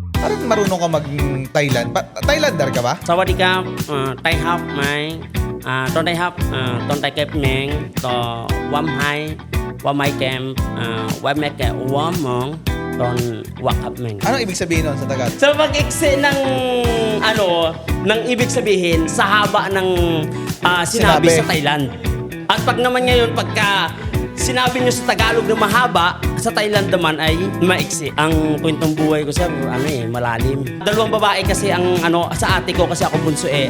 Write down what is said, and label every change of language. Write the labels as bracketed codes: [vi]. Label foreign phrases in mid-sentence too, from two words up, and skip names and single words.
[tl] parang marunong ka mag-Thailand. Thailander ka ba? สวัสดีครับไต้ฮับไหมตอนไต้ฮับตอนไต้เก็บเมงต่อวัมไฮวัมไมแกมวัมแมกแกวัมมองตอนวักฮับเมง Anong ibig sabihin nun sa Tagalog? Sa pag-ikse ng ng ibig sabihin sa haba ng sinabi sa Thailand. At pag naman ngayon pagka sinabi nyo sa Tagalog na mahaba, sa Thailand naman ay maiksi. Ang kwentong buhay ko, sir, malalim. Dalawang babae kasi ang sa ate ko kasi ako bunso eh.